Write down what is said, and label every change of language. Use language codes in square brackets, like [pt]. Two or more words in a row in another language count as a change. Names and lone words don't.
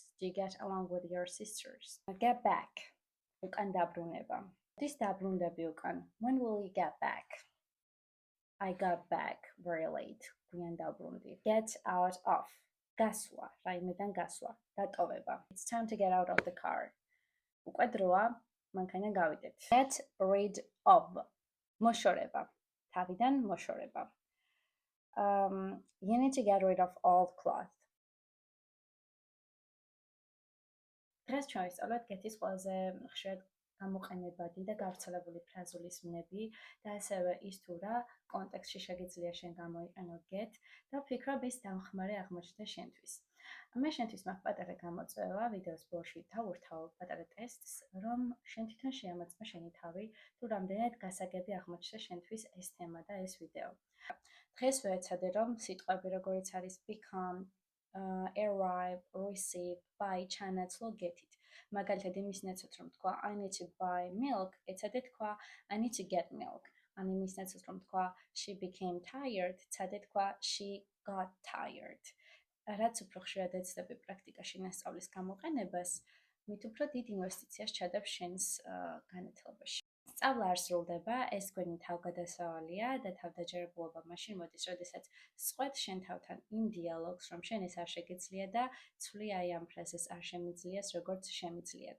[en] Do you get along with your sisters? Get back, [ka] უკან დაბრუნება. This დაბრუნდები უკან. [en] When will you get back? I got back very late. [ka] გვიან დაბრუნდი. [en] Get out of, [ka] გასვლა, რაიმედან გასვლა, დატოვება. [en] It's time to get out of the car. [ka] უკვე დროა, მანქანა გავიდეთ. [en] Get rid of, [ka] მოშორება, თავიდან მოშორება. [en] You need to get rid of old cloth. [ka] დღეს ჩვენ ვისწავლეთ get-ის ყველაზე ხშირად გამოყენებადი და გავრცელებული ფრაზულისმნები და ასევე ის თუ რა კონტექსტში შეგიძლია შენ გამოიყენო get და ვფიქრობ ის დამხმარე აღმოჩნდა შენთვის. მე შენთვის მაქვს პატარა გამოწვევა ვიდეოს ბოლოში დავურთავ პატარა ტესტს, რომ შენ თვითონ შეამოწმე შენი თავი, თუ რამდენად გასაგები აღმოჩნდა შენთვის ეს თემა და ეს ვიდეო. დღეს ვეცადე, რომ სიტყვები როგორიც არის [en] become, arrive, receive, buy [ka] ჩანაცვლო get-ით. მაგალითად იმის ნაცვლად რომ თქვა [en] I need to buy milk, [ka] ეცადე თქვა [en] I need to get milk. [ka] ან იმის ნაცვლად რომ თქვა [en] she became tired, [ka] ეცადე თქვა [en] she got tired. [ka] რაც უფრო ხშირად ეცდები პრაქტიკაში ნასწავლის გამოყენებას, მით უფრო დიდ ინვესტიციას ჩადებს შენს განათლებაში. სწავლა არ სრულდება, ეს გვენი თავგადასავალია და თავდაჯერებულობა მაშინ მოდის, როდესაც სწყვეტ შენ თავთან იმ დიალოგს, რომ შენ ეს არ შეგეძლია და ცვლი აი ამ ფრაზას არ შემიძლიას, როგორც შემიძლიათ.